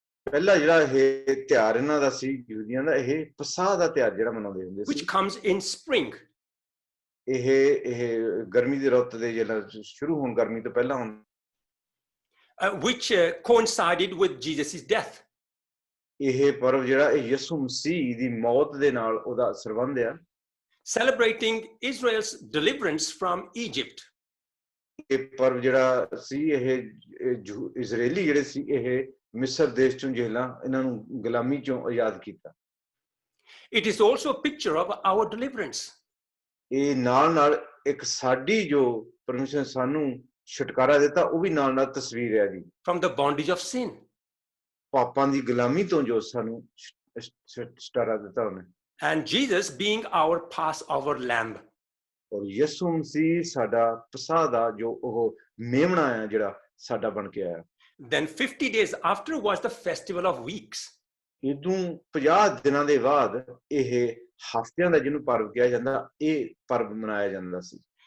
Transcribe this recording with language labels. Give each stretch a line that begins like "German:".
Punjabi: ਪਹਿਲਾ ਜਿਹੜਾ ਇਹ ਤਿਉਹਾਰ ਇਹਨਾਂ ਦਾ ਸੀ ਯਹੂਦੀਆਂ ਦਾ, ਇਹ ਪਸਾਹ ਦਾ ਤਿਉਹਾਰ ਜਿਹੜਾ ਮਨਾਉਂਦੇ ਹੁੰਦੇ ਸੀ।
English: Which comes in spring.
Punjabi: ਇਹ ਗਰਮੀ ਦੀ ਰੁੱਤ ਦੇ ਜਿਹੜਾ ਸ਼ੁਰੂ ਹੋਣ ਗਰਮੀ ਤੋਂ ਪਹਿਲਾਂ ਹੁੰਦਾ।
English: Which coincided with Jesus' death.
Punjabi: ਇਹ ਪਰਵ ਜਿਹੜਾ ਇਹ ਯਿਸੂ ਮਸੀਹ ਦੀ ਮੌਤ ਦੇ ਨਾਲ ਉਹਦਾ ਸੰਬੰਧ ਆ।
English: Celebrating Israel's deliverance from Egypt.
Punjabi: ਇਹ ਪਰਵ ਜਿਹੜਾ ਸੀ ਇਹ ਇਜ਼ਰਾਈਲੀ ਜਿਹੜੇ ਸੀ ਇਹ ਮਿਸਰ ਦੇਸ਼ ਚੋਂ ਜੇਲਾਂ ਇਹਨਾਂ ਨੂੰ ਗੁਲਾਮੀ ਚੋਂ ਆਜ਼ਾਦ ਕੀਤਾ।
English: It is also a picture of our deliverance.
Punjabi: ਇਹ ਨਾਲ ਇੱਕ ਸਾਡੀ ਜੋ ਪਰਮੇਸ਼ਰ ਨੇ ਸਾਨੂੰ ਛੁਟਕਾਰਾ ਦਿੱਤਾ ਉਹ ਵੀ ਨਾਲ ਤਸਵੀਰ ਹੈ ਜੀ।
English: From the bondage of sin.
Punjabi: ਪਾਪਾਂ ਦੀ ਗੁਲਾਮੀ ਤੋਂ ਜੋ ਸਾਨੂੰ ਛੁਟਕਾਰਾ ਦਿੱਤਾ ਉਹਨੇ।
English: And Jesus being our Passover lamb.
Punjabi: ਔਰ ਯਿਸੂ ਮਸੀਹ ਸਾਡਾ ਪਸਾਹ ਦਾ ਜੋ ਉਹ ਮੇਮਣਾ ਹੈ ਜਿਹੜਾ ਸਾਡਾ ਬਣ ਕੇ ਆਇਆ।
English: Then 50 days after was the festival of weeks.
Punjabi: ਇਦੋਂ 50 ਦਿਨਾਂ ਦੇ ਬਾਅਦ ਇਹ ਹਫ਼ਤਿਆਂ ਦਾ ਜਿਹਨੂੰ ਪਰਬ ਕਿਹਾ ਜਾਂਦਾ ਇਹ ਪਰਬ ਮਨਾਇਆ ਜਾਂਦਾ ਸੀ।